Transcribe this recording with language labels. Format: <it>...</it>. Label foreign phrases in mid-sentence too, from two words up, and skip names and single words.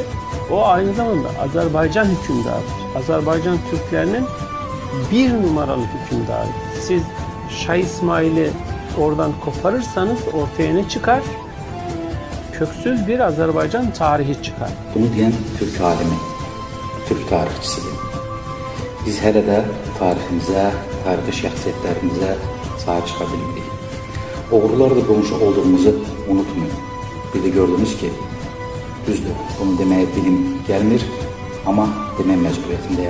<tr>O aynı zamanda Azerbaycan hükümdarıdır. Azerbaycan Türklerinin bir numaralı hükümdarı. Siz Şah İsmail'i oradan koparırsanız ortaya ne çıkar? Köksüz bir Azerbaycan tarihi çıkar. Bunu diyen Türk alimi, Türk tarihçisidir.</tr> <az>Biz hələ də tariximizə, tarixi şəxsiyyətlərimizə sahib çıxa bilmirik. Oğrularla qonşu olduğumuzu unutmayın. Bir de gördünüz ki, düzdür, bunu demeye dilim gelmir, ama demək məcburiyyətindəyəm.</az>